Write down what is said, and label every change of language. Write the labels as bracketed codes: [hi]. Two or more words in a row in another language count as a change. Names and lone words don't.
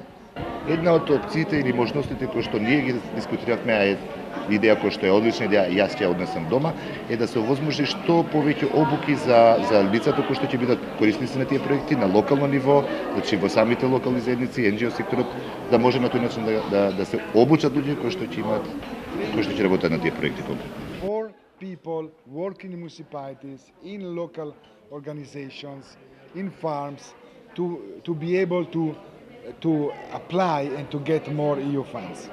[mk] Една од опциите или можностите кои што ние ги дискутиравме, а е идеја која што е одлична идеја, јас ќе ја однесам дома, е да се овозможи што повеќе обуки за лицата кои што ќе бидат корисници на тие проекти на локално ниво, значи во самите локални заедници, NGO секторот, да може на тој начин да се обучат луѓе кои што ќе работат на тие проекти. [en] for people working in municipalities, in local organizations, in farms, to be able to apply and to get more EU funds.